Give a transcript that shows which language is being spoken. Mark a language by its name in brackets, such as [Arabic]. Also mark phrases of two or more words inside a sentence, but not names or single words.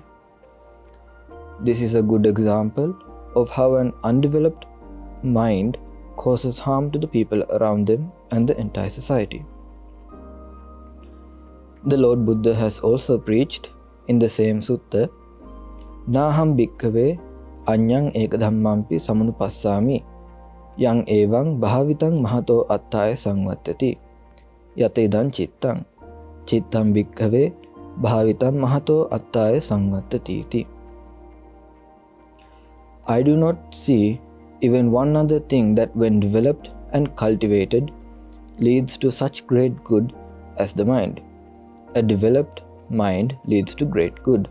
[English] This is a good example of how an undeveloped mind causes harm to the people around them and the entire society. The Lord Buddha has also preached in the same sutta, [Pali] Naham bhikkhave anyang ekadhammampi samanupassami yang evang bhavitang mahato attaya sangvattati yatedan chittang bhikkhave bhavitam mahato attaya sangvattati iti. [English] I do not see even one other thing that when developed and cultivated leads to such great good as the mind. A developed mind leads to great good.